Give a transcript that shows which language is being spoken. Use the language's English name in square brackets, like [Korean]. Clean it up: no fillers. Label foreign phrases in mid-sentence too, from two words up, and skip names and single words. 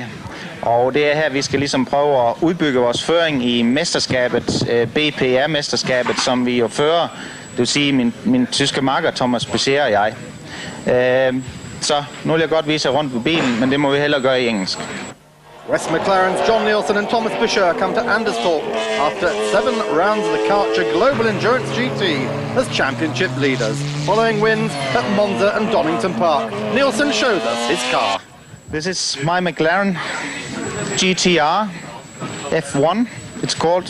[Danish] Og det er her, vi skal ligesom prøve at udbygge vores føring i mesterskabet, BPR-mesterskabet, som vi jo fører. Det vil sige min tyske makker, Thomas BPR og jeg. Så nu vil jeg godt vise jer rundt på bilen, men det må vi hellere gøre i engelsk. [English] West McLaren's John Nielsen and Thomas Fischer come to Anderstorp after 7 rounds of the Karcher Global Endurance GT as championship leaders, following wins at Monza and Donington Park. Nielsen shows us his car. This is my McLaren GTR F1, it's called.